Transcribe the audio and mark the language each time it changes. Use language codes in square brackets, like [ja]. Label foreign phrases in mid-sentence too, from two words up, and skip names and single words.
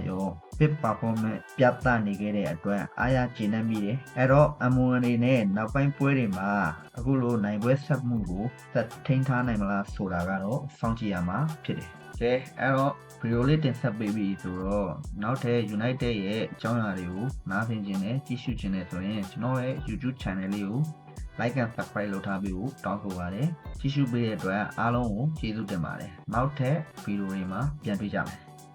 [my] ရော [en] big performance [my] ပြသနေခဲ့တဲ့အတွက်အားရကျေနပ်မိတယ်အဲ့တော့အမ်ဝူအနေနဲ့နောက်ပိုင်းပွဲတွေမှာအခုလိုနိုင်ပွဲဆက်မှုကိုဆက်ထိန်းထားနိုင်မလားဆိုတာကတော့စောင့်ကြည့်ရမှာဖြစ်တယ်ကဲအဲ့တော့ဗီဒီယိုလေးတင်ဆက်ပေးပြီဆိုတော့နောက်ထပ် United ရဲ့အကြောင်းအရာတွေကိုနားဆင်ခြင်းနဲ့ကြည့်ရှုခြင်းနဲ့ဆိုရင်ကျွန်တော်ရဲ့ [en] YouTube channel [my] လေးကို [en] like and subscribe [my] လုပ်ထားပြီးကိုတောင်းဆိုပါတယ်ကြည့်ရှုပေးတဲ့အတွက်အားလုံးကိုကျေးဇူးတင်ပါတယ်နောက်ထပ်ဗီဒီယိုတွေမှာပြန်တွေ့ကြမယ်